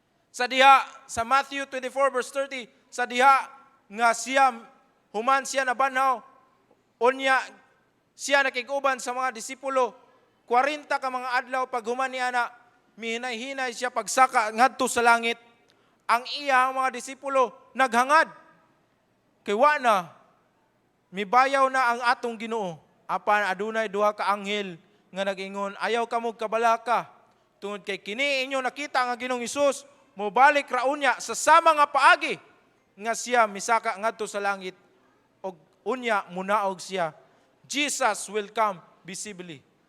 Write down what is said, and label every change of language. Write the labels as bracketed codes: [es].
[ceb] Sa diha, sa Matthew 24 verse 30, sa diha nga siya, human siya nabanhaw, unya siya nakiguban sa mga disipulo, 40 ka mga adlaw pag human niya na, mihinay-hinay siya pagsaka ngadto sa langit. Ang iyang mga disipulo naghangad. Kay wa na, mibayaw na ang atong Ginoo. Apan adunay duha ka anghel nga nag-ingon, ayaw kamog kabalaka. Tungod kay kini inyo nakita nga Ginoong Hesus, mobalik raunya sa sama nga paagi nga siya misaka ngadto sa langit og unya munaog siya. [en] Jesus will come visibly.